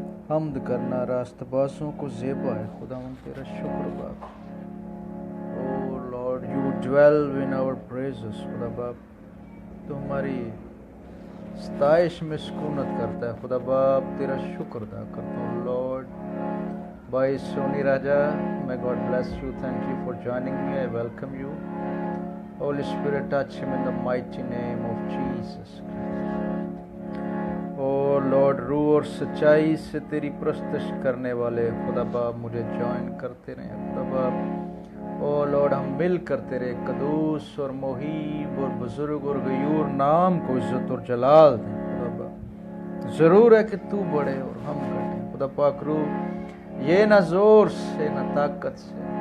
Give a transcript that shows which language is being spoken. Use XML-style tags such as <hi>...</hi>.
<ur>حمد کرنا راست بازوں کو زیبا ہے خدا، تیرا شکر باپ۔</ur> <en>O Lord you dwell in our praises</en> <ur>خدا باپ، تو ہماری ستائش میں سکونت کرتا ہے خدا باپ، تیرا شکر ادا کرتا ہوں lord. By Sony Raja,</ur> <en>may God bless you, thank you for joining me, I welcome you. Holy Spirit touch him in the mighty name of Jesus Christ.</en> <ur>Oh Lord روح اور سچائی سے تیری پرستش کرنے والے خدا باپ مجھے جوائن کرتے رہے خدا باپ۔ او لارڈ ہم مل کر تیرے قدوس اور محیب اور بزرگ اور غیور نام کو عزت اور جلال دیں خدا باپ۔ ضرور ہے کہ تو بڑھے اور ہم گھٹیں خدا پاک روح، یہ نہ زور سے نہ طاقت سے</ur>